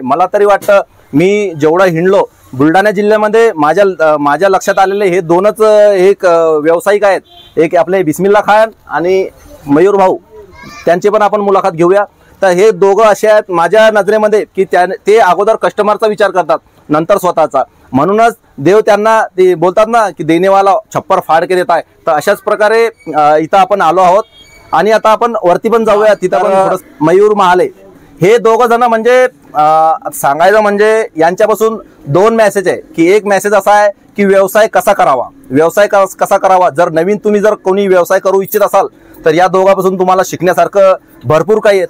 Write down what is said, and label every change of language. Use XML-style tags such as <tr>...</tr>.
<mr>मला तरी वाटतं मी जेवढं हिंडलो बुलढाणा जिल्ह्यामध्ये माझ्या लक्षात आलेले हे दोनच एक व्यावसायिक आहेत, एक आपले बिस्मिल्ला खान आणि मयूर भाऊ। त्यांची पण आपण मुलाखत घेऊया। तर हे दोघं असे आहेत माझ्या नजरेमध्ये की ते अगोदर कस्टमरचा विचार करतात नंतर स्वतःचा। म्हणूनच देव त्यांना ते बोलतात ना की</mr> <hi>देनेवाला छप्पर फाड़ के देता है।</hi> <mr>तर अशाच प्रकारे इथं आपण आलो आहोत आणि आता आपण वरती पण जाऊया। तिथं पण थोडं मयूर महाले हे दोघं जण म्हणजे सांगायचं म्हणजे यांच्यापासून दोन मेसेज आहे की एक मेसेज असा आहे की व्यवसाय कसा करावा। जर नवीन तुम्ही जर कोणी व्यवसाय करू इच्छित असाल तर या दोघांपासून तुम्हाला शिकण्यासारखं भरपूर काही आहे।</mr>